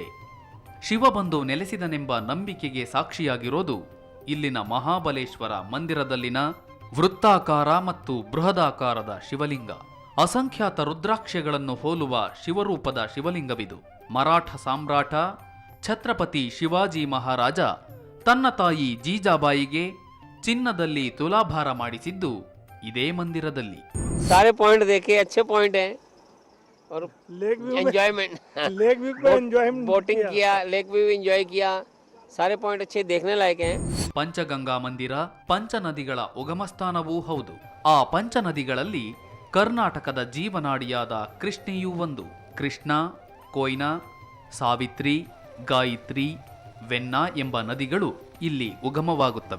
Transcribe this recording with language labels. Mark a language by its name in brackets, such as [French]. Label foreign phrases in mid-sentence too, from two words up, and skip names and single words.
[Kannada] ಶಿವ ಬಂದು ನೆಲೆಸಿದನೆಂಬ ನಂಬಿಕೆಗೆ ಸಾಕ್ಷಿಯಾಗಿರೋದು ಇಲ್ಲಿನ ಮಹಾಬಲೇಶ್ವರ ಮಂದಿರದಲ್ಲಿನ ವೃತ್ತಾಕಾರ ಮತ್ತು ಬೃಹದಾಕಾರದ ಶಿವಲಿಂಗ. ಅಸಂಖ್ಯಾತ ರುದ್ರಾಕ್ಷಗಳನ್ನು ಹೋಲುವ ಶಿವರೂಪದ ಶಿವಲಿಂಗವಿದು. ಮರಾಠ ಸಾಮ್ರಾಟ ಛತ್ರಪತಿ ಶಿವಾಜಿ ಮಹಾರಾಜ ತನ್ನ ತಾಯಿ ಜೀಜಾಬಾಯಿಗೆ ಚಿನ್ನದಲ್ಲಿ ತುಲಾಭಾರ ಮಾಡಿಸಿದ್ದು ಇದೇ ಮಂದಿರದಲ್ಲಿ. [Hindi] सारे पॉइंट देखे, अच्छे पॉइंट हैं और [English] lake view enjoyment lake view pe enjoyment [Hindi] बोटिंग किया, [English] lake view enjoy [Hindi] किया. सारे पॉइंट अच्छे देखने लायक हैं. [Kannada] ಪಂಚಗಂಗಾ ಮಂದಿರ ಪಂಚನದಿಗಳ ಉಗಮಸ್ಥಾನವೂ ಹೌದು. ಆ ಪಂಚನದಿಗಳಲ್ಲಿ ಕರ್ನಾಟಕದ ಜೀವನಾಡಿಯಾದ ಕೃಷ್ಣೆಯೂ ಒಂದು. ಕೃಷ್ಣ, ಕೊಯ್ನಾ, ಸಾವಿತ್ರಿ, ಗಾಯತ್ರಿ, ವೆನ್ನಾ ಎಂಬ ನದಿಗಳು ಇಲ್ಲಿ ಉಗಮವಾಗುತ್ತವೆ.